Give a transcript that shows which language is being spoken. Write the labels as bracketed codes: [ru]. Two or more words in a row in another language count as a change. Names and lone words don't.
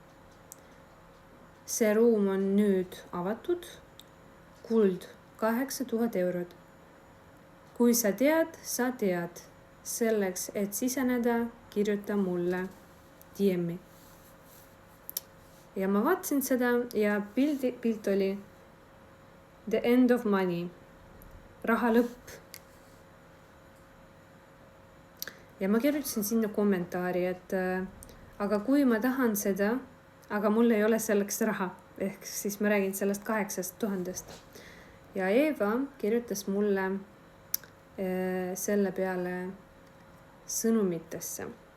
[et] See ruum on nüüd avatud. Kuld 8000 eurot. Kui sa tead, sa tead. Selleks, et siseneda, kirjuta mulle DM-i. Ja ma vaatasin seda ja pilt oli [en] The end of money. [et] Raha lõpp. Ja ma kirjutasin sinna kommentaari, et aga kui ma tahan seda, aga mul ei ole selleks raha, ehk siis ma räägin sellest 8000. Ja Eva kirjutas mulle selle peale sõnumitesse.